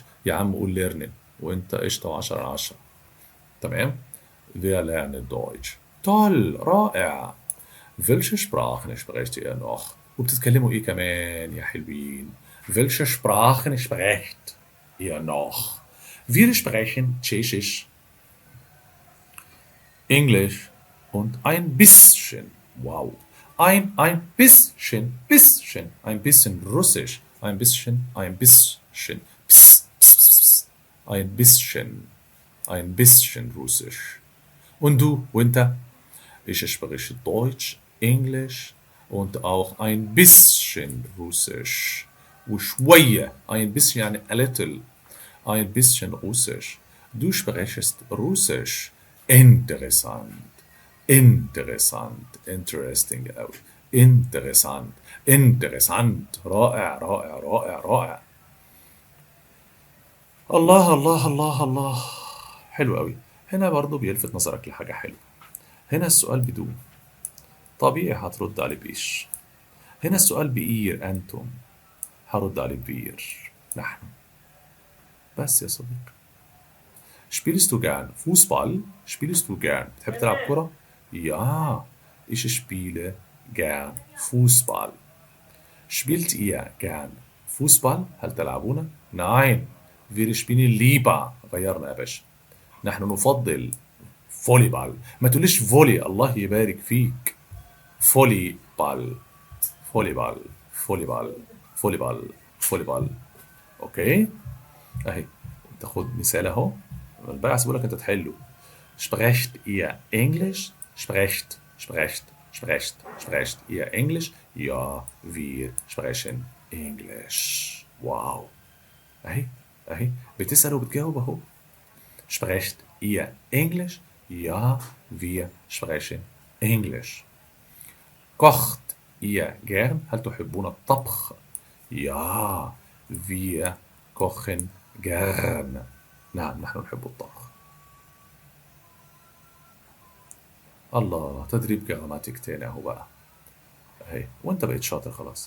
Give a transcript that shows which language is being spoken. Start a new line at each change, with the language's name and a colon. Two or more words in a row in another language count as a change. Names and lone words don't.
Arabic: يا عم قول lernen وانت قشطة 10 على 10. تمام؟
German: Wir lernen Deutsch. toll رائع. Welche Sprachen sprecht ihr noch؟
Arabic: وبتتكلموا ايه كمان يا حلوين؟
German: Welche Sprachen sprecht ihr noch؟ Wir sprechen Tschechisch, Englisch und ein bisschen, wow, ein bisschen Russisch, ein bisschen, ein bisschen Russisch. Und du, Winter? Ich spreche Deutsch, Englisch und auch ein bisschen Russisch.
Arabic: وشوية
German: ein bisschen
Arabic: يعني
English: a little
German: ein bisschen Russisch. Du sprichst Russisch. Interessant. Interessant. Interesting أوي. Interessant. Interessant.
Arabic: رائع رائع رائع رائع. الله الله الله الله. حلو أوي. هنا برضو بيلفت نظرك لحاجة حلوة. هنا السؤال بدون. طبيعي هترد عليه بإيش. هنا السؤال بإير أنتم. هرد عليه بإير نحن. بس يا صديقي.
German: Spielst du gern Fußball? Spielst du gern؟
Arabic: بتحب تلعب كرة؟
German: Ja, ich spiele gern Fußball. Spielt ihr gern Fußball؟
Arabic: هل تلعبون؟
German: Nein, wir spielen lieber.
Arabic: غيرنا يا باشا. نحن نفضل فوليبال. ما تقوليش فولي. الله يبارك فيك. فوليبال فوليبال فوليبال فوليبال فوليبال. اوكي اهي تاخد مثال اهو. الباقي هسيبه لك انت تحله.
German: Sprecht ihr Englisch? Sprecht ihr Englisch? Ja, wir sprechen Englisch.
Arabic: واو. اهي اهي بتسأل وبتجاوب اهو. Sprecht ihr Englisch? Ja, wir sprechen Englisch.
German: Kocht ihr gern؟
Arabic: هل تحبون الطبخ؟
German: Ja, wir kochen gern.
Arabic: نعم نحن نحب الطبخ. الله تدريب جراماتيك تاني اهو بقى. اهي وانت بقيت شاطر خلاص.